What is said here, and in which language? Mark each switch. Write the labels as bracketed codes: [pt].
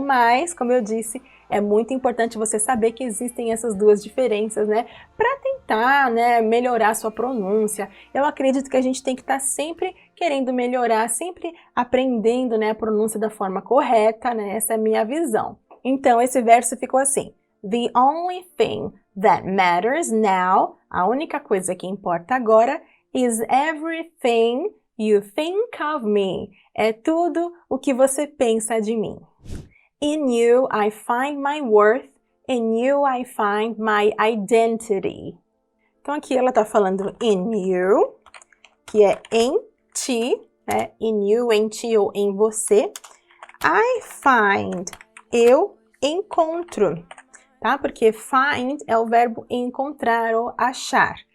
[pt] Mas, como eu disse, é muito importante você saber que existem essas duas diferenças, né? Para tentar, né, melhorar a sua pronúncia. Eu acredito que a gente tem que estar sempre querendo melhorar, sempre aprendendo, né, a pronúncia da forma correta, né? Essa é a minha visão. Então, esse verso ficou assim. [en] The only thing that matters now, [pt] a única coisa que importa agora, [en] is everything you think of me. [pt] É tudo o que você pensa de mim. [en] In you I find my worth, in you I find my identity. [pt] Então aqui ela está falando in you, que é em ti, né? In you, em ti ou em você. [en] I find, [pt] eu encontro, tá? Porque find é o verbo encontrar ou achar.